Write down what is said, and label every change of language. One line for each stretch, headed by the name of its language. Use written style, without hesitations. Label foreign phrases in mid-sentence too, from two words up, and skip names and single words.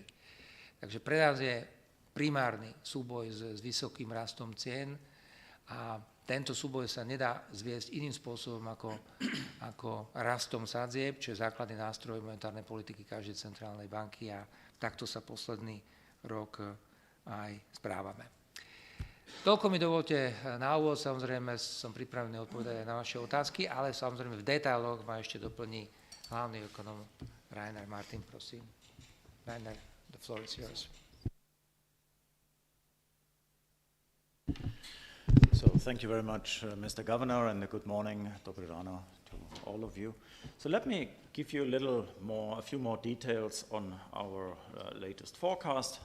Slovak: Takže pre nás je primárny súboj s vysokým rastom cien a tento súboj sa nedá zviesť iným spôsobom ako rastom sadzieb, čo je základný nástroj monetárnej politiky každej centrálnej banky a takto sa posledný rok aj správame. Toľko mi dovolte na úvod, samozrejme som pripravený odpovedať aj na vaše otázky, ale samozrejme v detailoch ma ešte doplní hlavný ekonom Rainer Martin, prosím.
English: Rainer, the floor is yours. So thank you very much, Mr. Governor, and good morning,
Slovak: Dobrý ráno
English: to all of you. So let me give you a few more details on our latest forecast.